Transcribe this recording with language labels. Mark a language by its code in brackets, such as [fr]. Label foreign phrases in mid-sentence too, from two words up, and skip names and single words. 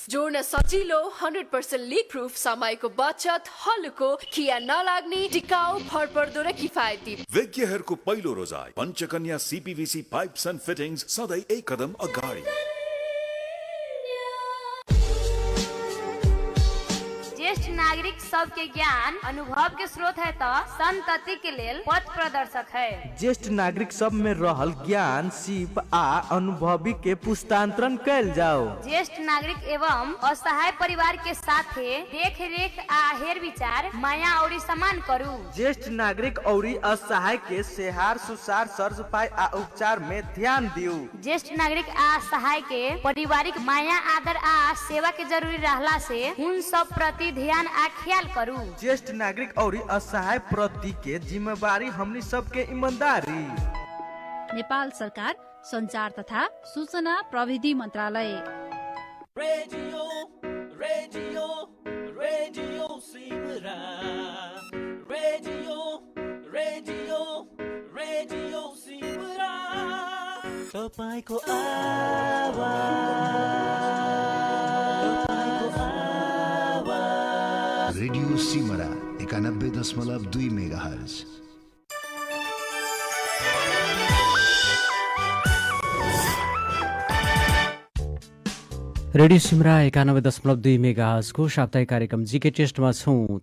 [ne] जोड्न सजिलो, 100% लिक प्रुफ, समयको बचत, हल्लुको, खिया नलाग्ने, टिकाउ, भरपर्दो र किफायती। विज्ञहरूको पहिलो रोजाइ पञ्चकन्या CPVC पाइप्स एन्ड फिटिङ्स, सधैँ एक कदम अगाडि। [bho] ज्येष्ठ नागरिक सबके ज्ञान अनुभव के स्रोत है तो संतति के लेल पथ प्रदर्शक है। ज्येष्ठ नागरिक सब में रहल ज्ञान, सीप आ अनुभवी के पुस्तांतरण कैल जाओ। ज्येष्ठ नागरिक एवं असहाय परिवार के साथे देख रेख आ हेर विचार, माया और सम्मान करू। ज्येष्ठ नागरिक और असहाय के सेहार सुसार सर सफाई आ उपचार में ध्यान दियो। ज्येष्ठ नागरिक आ सहाय के पारिवारिक माया आदर आ सेवा के जरूरी रहला से उन सब प्रति ध्यान आ ख्याल करू। ज्येष्ठ नागरिक और असहाय प्रति के जिम्मेवारी हमनी सबके ईमानदारी। [ne] नेपाल सरकार संचार तथा सूचना प्रविधि मंत्रालय। रेडियो रेडियो रेडियो सिमरा, रेडियो रेडियो रेडियो सिमरा, तपाईको आवाज। रेडियो सिमरा 91.2 मेगाहर्ज। रेडियो सिमरा 91.2 मेगाहर्जको साप्ताहिक कार्यक्रम जीके टेस्टमा छौँ।